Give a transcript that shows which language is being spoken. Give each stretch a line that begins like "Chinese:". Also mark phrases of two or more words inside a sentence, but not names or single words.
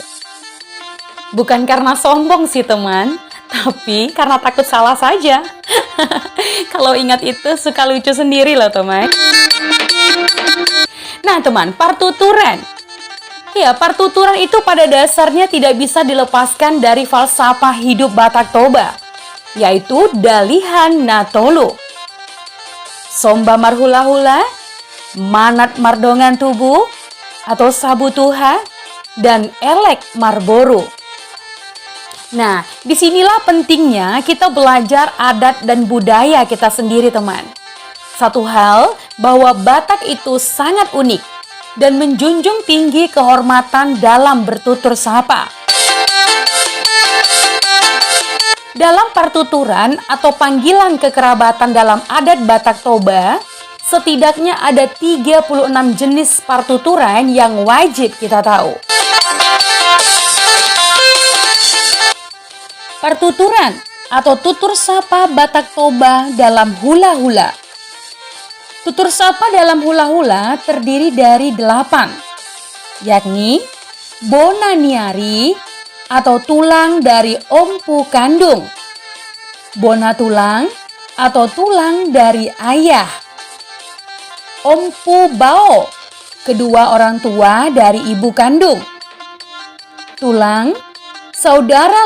Indonesian: Bukan karena sombong sih teman, tapi karena takut salah saja. Kalau ingat itu suka lucu sendiri loh teman. Nah teman, partuturan. Ya, partuturan itu pada dasarnya tidak bisa dilepaskan dari falsafah hidup Batak Toba, yaitu dalihan natolu.
Batak Toba: Somba marhula-hula, manat mardongan tubuh, atau sabutuha, dan elek marboru.
Indonesian: Nah, disinilah pentingnya kita belajar adat dan budaya kita sendiri teman. Satu hal, bahwa Batak itu sangat unik dan menjunjung tinggi kehormatan dalam bertutur sapa. Dalam partuturan atau panggilan kekerabatan dalam adat Batak Toba, setidaknya ada 36 jenis partuturan yang wajib kita tahu. Partuturan atau tutur sapa Batak Toba dalam hula-hula. Tutur sapa dalam hula-hula terdiri dari 8, yakni bonaniari atau tulang dari ompu kandung, bona tulang atau tulang dari ayah, ompu bao, kedua orang tua dari ibu kandung, tulang, saudara